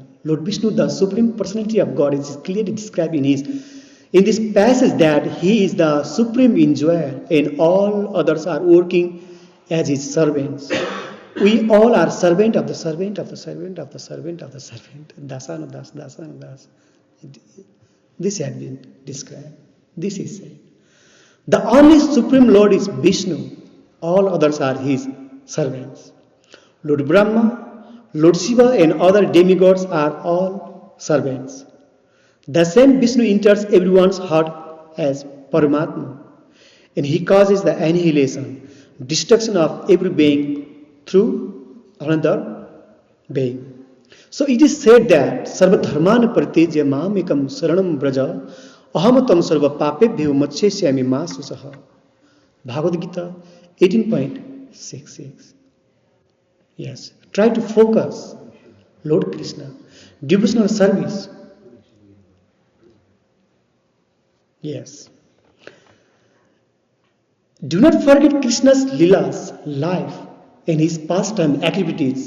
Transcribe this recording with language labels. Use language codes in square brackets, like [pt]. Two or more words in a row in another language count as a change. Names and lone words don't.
[en] Lord Vishnu, the Supreme Personality of God, is clearly described in this passage that He is the supreme enjoyer and all others are working as His servants. We all are servant of the servant of the servant of the servant of the servant. [sa] दासानुदास, दासानुदास. [en] This has been described. This is said. The only Supreme Lord is Vishnu. All others are His servants. Lord Brahma, Lord Shiva and other demigods are all servants. The same Vishnu enters everyone's heart as Paramatma, and he causes the annihilation, destruction of every being through another being. So it is said that [sa] सर्व धर्मान् परित्यज्य मामेकं शरणं व्रज अहं त्वां सर्व पापेभ्यो मोक्षयिष्यामि मा शुचः. [en] Bhagavad Gita 18.66. Yes, try to focus, Lord Krishna, devotional service. Yes. Do not forget Krishna's Leelas, life, and his pastime activities.